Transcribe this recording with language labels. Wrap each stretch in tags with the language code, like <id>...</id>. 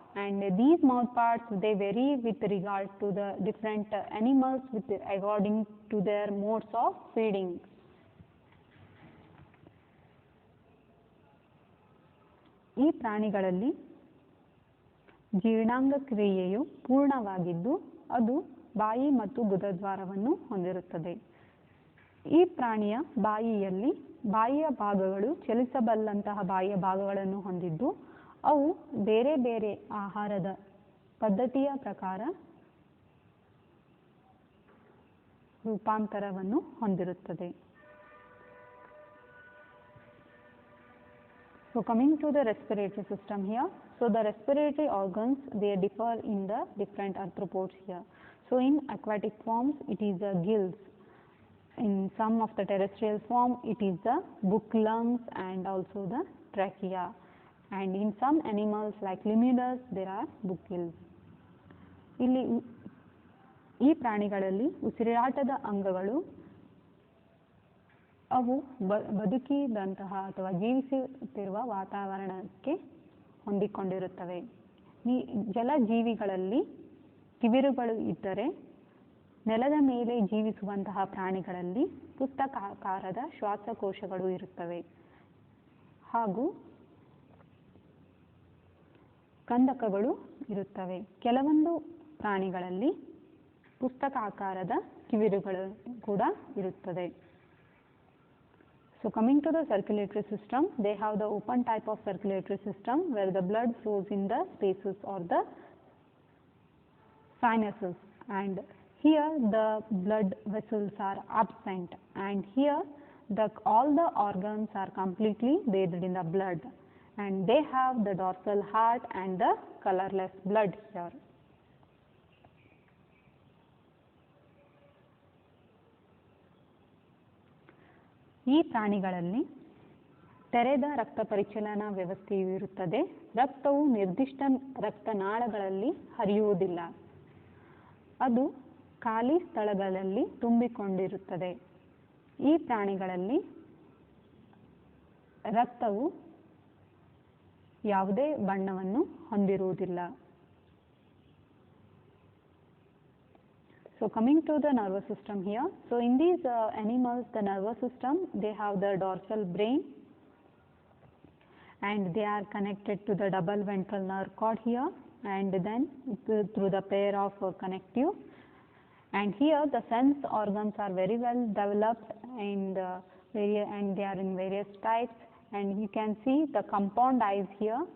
<en>And these mouth parts, they vary with regard to the different animals according to their modes of feeding.</en> <kn>ಈ ಪ್ರಾಣಿಗಳಲ್ಲಿ ಜೀರ್ಣಾಂಗ ಕ್ರಿಯೆಯು ಪೂರ್ಣವಾಗಿದ್ದು ಅದು ಬಾಯಿ ಮತ್ತು ಗುದದ್ವಾರವನ್ನು ಹೊಂದಿರುತ್ತದೆ. ಈ ಪ್ರಾಣಿಯ ಬಾಯಿಯಲ್ಲಿ ಬಾಯಿಯ ಭಾಗಗಳು ಚಲಿಸಬಲ್ಲಂತಹ ಬಾಯಿಯ ಭಾಗಗಳನ್ನು ಹೊಂದಿದ್ದು ಅವು ಬೇರೆ ಬೇರೆ ಆಹಾರದ ಪದ್ಧತಿಯ ಪ್ರಕಾರ ರೂಪಾಂತರವನ್ನು ಹೊಂದಿರುತ್ತದೆ.</kn> <en>So coming to the respiratory system here, so the respiratory organs, they differ in the different arthropods here. So in aquatic forms it is the gills, in some of the terrestrial form it is the book lungs and also the trachea, and in some animals like lemurs there are book gills.</en> <kn>ಇಲ್ಲಿ ಈ ಪ್ರಾಣಿಗಳಲ್ಲಿ ಉಸಿರಾಟದ ಅಂಗಗಳು ಅವು ಬದುಕಿದಂತಹ ಅಥವಾ ಜೀವಿಸುತ್ತಿರುವ ವಾತಾವರಣಕ್ಕೆ ಹೊಂದಿಕೊಂಡಿರುತ್ತವೆ. ಈ ಜಲಜೀವಿಗಳಲ್ಲಿ ಕಿವಿರುಗಳು ಇದ್ದರೆ ನೆಲದ ಮೇಲೆ ಜೀವಿಸುವಂತಹ ಪ್ರಾಣಿಗಳಲ್ಲಿ ಪುಸ್ತಕಾಕಾರದ ಶ್ವಾಸಕೋಶಗಳು ಇರುತ್ತವೆ ಹಾಗೂ ಕಂದಕಗಳು ಇರುತ್ತವೆ. ಕೆಲವೊಂದು ಪ್ರಾಣಿಗಳಲ್ಲಿ ಪುಸ್ತಕಾಕಾರದ ಕಿವಿರುಗಳು ಕೂಡ ಇರುತ್ತದೆ.</kn> <en>So coming to the circulatory system, they have the open type of circulatory system where the blood flows in the spaces or the sinuses, and here the blood vessels are absent, and here all the organs are completely bathed in the blood, and they have the dorsal heart and the colorless blood here.</en> <kn>ಈ ಪ್ರಾಣಿಗಳಲ್ಲಿ ತೆರೆದ ರಕ್ತ ಪರಿಚಲನಾ ವ್ಯವಸ್ಥೆಯು ಇರುತ್ತದೆ. ರಕ್ತವು ನಿರ್ದಿಷ್ಟ ರಕ್ತನಾಳಗಳಲ್ಲಿ ಹರಿಯುವುದಿಲ್ಲ, ಅದು ಖಾಲಿ ಸ್ಥಳಗಳಲ್ಲಿ ತುಂಬಿಕೊಂಡಿರುತ್ತದೆ. ಈ ಪ್ರಾಣಿಗಳಲ್ಲಿ ರಕ್ತವು ಯಾವುದೇ ಬಣ್ಣವನ್ನು ಹೊಂದಿರುವುದಿಲ್ಲ.</kn> <en>So coming to the nervous system here, so in these animals the nervous system, they have the dorsal brain and they are connected to the double ventral nerve cord here, and then through the pair of connective, and here the sense organs are very well developed and they are in various types, and you can see the compound eyes here.</en>